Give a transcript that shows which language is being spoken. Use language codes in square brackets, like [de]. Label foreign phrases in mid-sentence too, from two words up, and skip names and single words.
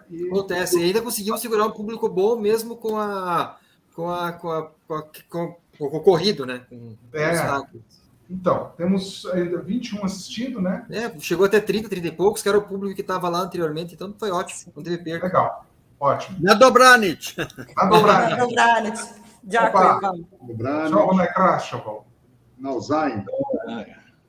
[pt] Acontece, e ainda conseguimos segurar um público bom mesmo com o corrido, né? Então, temos ainda 21 assistindo, né? Chegou até 30 e poucos, que era o público que estava lá anteriormente, então foi ótimo, não teve perda. Legal, ótimo. [uk] На добраніч. На добраніч. На добраніч. Дякую вам. Dobranic. Що вона краще була? Навзаєм.